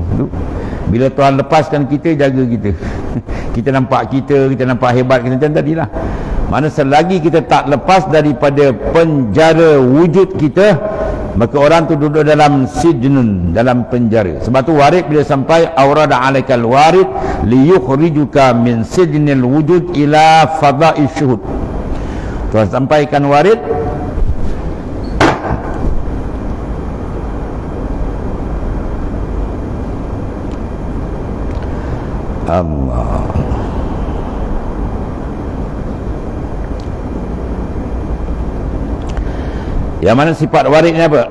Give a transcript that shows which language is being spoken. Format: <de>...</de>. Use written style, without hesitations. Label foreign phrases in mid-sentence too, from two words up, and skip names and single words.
<ms>Bila Tuhan lepaskan kita, jaga kita. Kita nampak hebat kita macam tadilah. Mana selagi kita tak lepas daripada penjara wujud kita, maka orang tu duduk dalam sijnun, dalam penjara. Sebab tu warid bila sampai</ms> <ar>أورد عليك الوارد ليخرجك من سجن الوجود إلى فضاء الشهود.</ar> <ms>Tuhan sampaikan warid, Allah. Yang mana sifat warid ni apa?</ms>